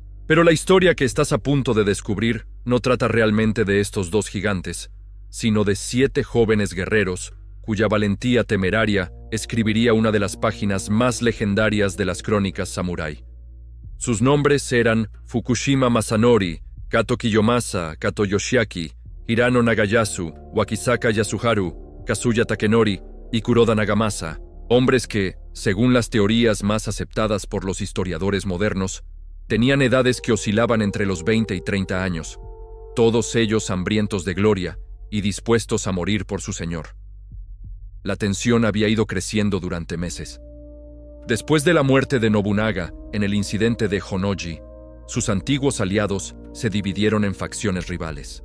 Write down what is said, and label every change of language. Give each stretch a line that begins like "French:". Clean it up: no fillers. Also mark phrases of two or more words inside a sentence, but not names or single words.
Spanish: Pero la historia que estás a punto de descubrir no trata realmente de estos 2 gigantes, sino de 7 jóvenes guerreros cuya valentía temeraria escribiría una de las páginas más legendarias de las crónicas samurái. Sus nombres eran Fukushima Masanori, Kato Kiyomasa, Kato Yoshiaki, Hirano Nagayasu, Wakisaka Yasuharu, Kazuya Takenori y Kuroda Nagamasa, hombres que, según las teorías más aceptadas por los historiadores modernos, tenían edades que oscilaban entre los 20 y 30 años, todos ellos hambrientos de gloria y dispuestos a morir por su señor. La tensión había ido creciendo durante meses. Después de la muerte de Nobunaga en el incidente de Honnoji, sus antiguos aliados se dividieron en facciones rivales.